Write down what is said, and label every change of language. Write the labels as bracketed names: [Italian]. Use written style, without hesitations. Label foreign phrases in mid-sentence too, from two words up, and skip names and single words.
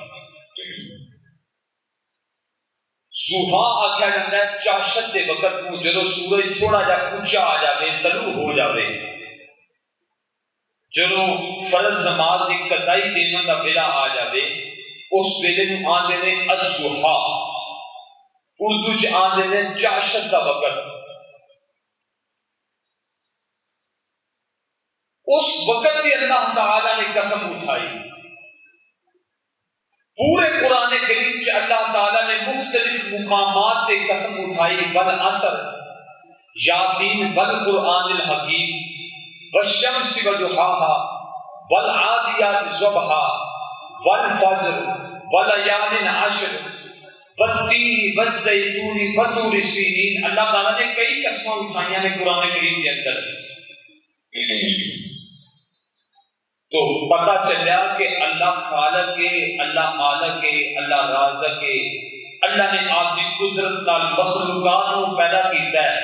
[Punjabi] ضحیٰ آکھیا جاتا ہے چاشت دے وقت کو، جدو سورج تھوڑا جا اونچا آ جاوے، طلوع ہو جاوے، جدو فرض نماز دی قضائی دینا دا ویلا آ جاوے، اس ویلے نو آندے نے الضحیٰ، اردو چ آندے نے چاشت دا وقت۔ [Urdu] اس وقت بھی اللہ تعالی نے قسم اٹھائی۔ پورے قرآن کریم سے اللہ تعالی نے مختلف مقامات پہ قسم اٹھائی، والعصر، یاسین، [Arabic] والقرآن الحکیم، والشمس وضحاها، والعادیات ضبحا، والفجر، وليال عشر، والتین والزیتون، وطور سینین۔ [Punjabi] اللہ تعالیٰ نے کئی قسمیں اٹھائیاں نے قرآن کریم کے اندر۔ تو پتہ چلا کہ اللہ خالق ہے، اللہ مالک ہے، اللہ رازق ہے، اللہ نے آپ کی قدرت نال مخلوقات کو پیدا کیتا ہے۔